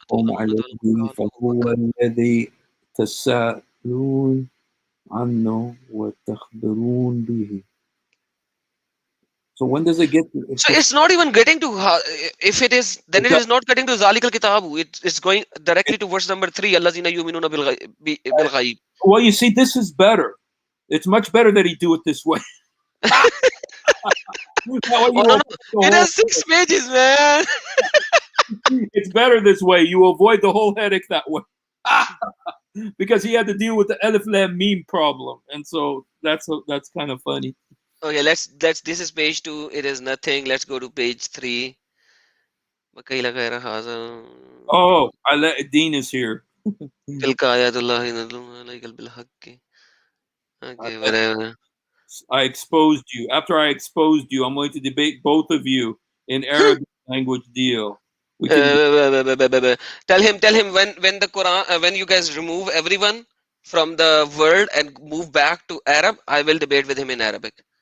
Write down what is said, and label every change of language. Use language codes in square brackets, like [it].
[ar] قوم عليه فهو الذي تسألون عنه وتخبرون به. [en] So when does it get to, so it's not even getting to, if it is, then it is not getting to Zalikal Kitabu. It's going directly to verse number 3. [ar] Allazina yuminuna bil ghaib. [en] Well, you see, this is better. It's much better that he do it this way. That way you Oh no, no, avoid the it has 6 pages, man. It's better this way. You avoid the whole headache that way. Because he had to deal with the Elif Lam Meme problem, and so that's kind of funny. Okay, let's. This is page 2. It is nothing. Let's go to page 3. [ar] وكيل غير هذا [en] Oh, Dean is here. [ar] تلك آيات الله نتلوها عليك بالحق. [en] Okay, whatever. I exposed you. After I exposed you, I'm going to debate both of you in Arabic language deal. We can. Tell him when the Quran when you guys remove everyone from the world and move back to Arab, I will debate with him in Arabic.